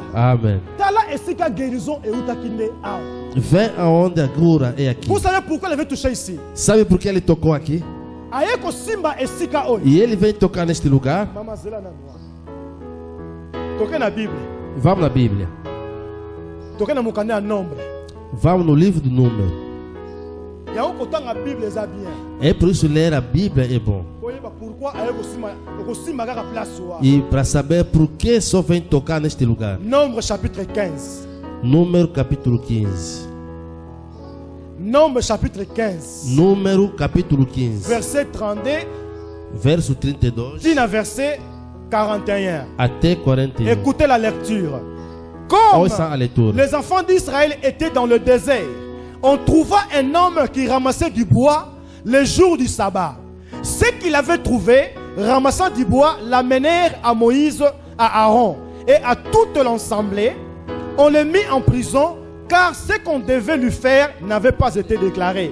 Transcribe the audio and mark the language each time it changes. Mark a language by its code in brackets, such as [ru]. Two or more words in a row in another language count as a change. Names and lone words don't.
[pt] Amém. [ln] Tala esika guérison eutaki nde awa. [pt] Vem aonde a cura é aqui. [fr] Vous savez pourquoi elle veut toucher ici? [pt] Sabe por que ele tocou aqui? [ln] Aye kosimba esika oyo. [pt] E ele vem tocar neste lugar. [ln] Mama zela na noa. Toquez na Bible. [pt] Vamos na Bíblia. [ln] Toquez na mokanda ya nombre. [pt] Vamos no livro do Número. [ln] Yango kotanga Bible eza bien. [pt] É por isso ler a Bíblia é bom. [ln] Koyeba pourquoi aye kosimba kaka place wa. [pt] E para saber por que só vem tocar neste lugar. [fr] Nombre chapitre 15. [pt] Número capítulo 15. [fr] Nombre chapitre 15. [pt] Número capítulo 15. [fr] Verset 32. [pt] Verso 32 [ln] Dit na verset 41. [pt] até 41. [fr] Écoutez la lecture. Comme [pt] Ouça a leitura. [fr] les enfants d'Israël étaient dans le désert, on trouva un homme qui ramassait du bois le jour du sabbat. Ceux qu'il avait trouvé, ramassant du bois, l'amenèrent à Moïse, à Aaron et à toute l'assemblée. On le mit en prison car ce qu'on devait lui faire n'avait pas été déclaré.